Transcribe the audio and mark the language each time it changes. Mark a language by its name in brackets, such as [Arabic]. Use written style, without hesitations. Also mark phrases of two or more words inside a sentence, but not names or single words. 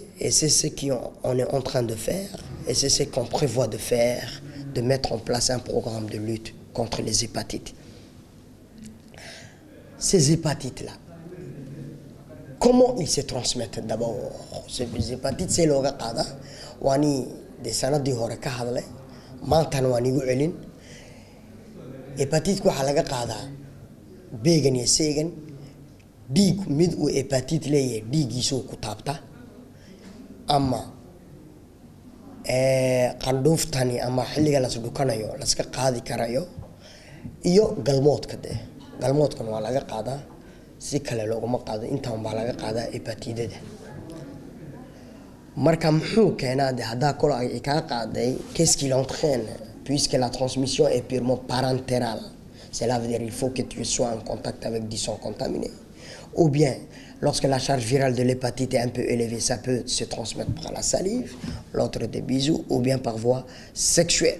[French] Et c'est ce qu'on est en train de faire. Et c'est ce qu'on prévoit de faire, de mettre en place un programme de lutte contre les hépatites. Ces hépatites-là, comment ils se transmettent d'abord? Ces hépatites, c'est le gaqada. [Somali] Wani de sanadi hore ka hadlay, maantan waan igu celin. Hepatitku waxaa laga qaadaa beegan iyo seegan. dhiig mid uu hepatit leeyahay dhiigiisuu ku taabta, ama qandhuuftani ama xilliga las dhukanayo laska qaadi karayo, iyo galmoodka dee. galmoodkan waa laga qaadaa, si kale looguma qaado, intaan baa laga qaadaa hepatidada. Marka muxuu keenaa de haddaa kolo ay kaa qaaday, [French] qu'est-ce qui l'entraîne? Puisque la transmission est purement parentérale. Cela veut dire qu'il faut que tu sois en contact avec du sang contaminé. Ou bien, lorsque la charge virale de l'hépatite est un peu élevée, ça peut se transmettre par la salive, l'autre des bisous, ou bien par voie sexuelle.